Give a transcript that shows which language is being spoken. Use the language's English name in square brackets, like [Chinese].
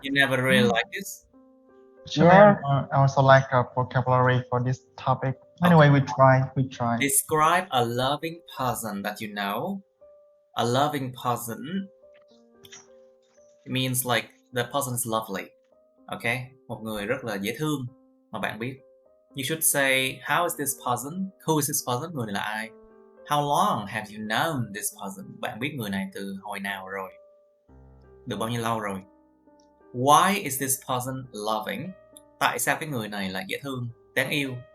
[English] You never really like this? Actually, I also like a vocabulary for this topic. Anyway, we try. Describe a loving person that you know. A loving person means like the person is lovely. Okay? [Vietnamese] Một người rất là dễ thương mà bạn biết. [English] You should say, how is this person? Who is this person? [Vietnamese] Người này là ai? [English] How long have you known this person? [Vietnamese] Bạn biết người này từ hồi nào rồi? Được bao nhiêu lâu rồi? [English] Why is this person loving? [Vietnamese] Tại sao cái người này là dễ thương, đáng yêu?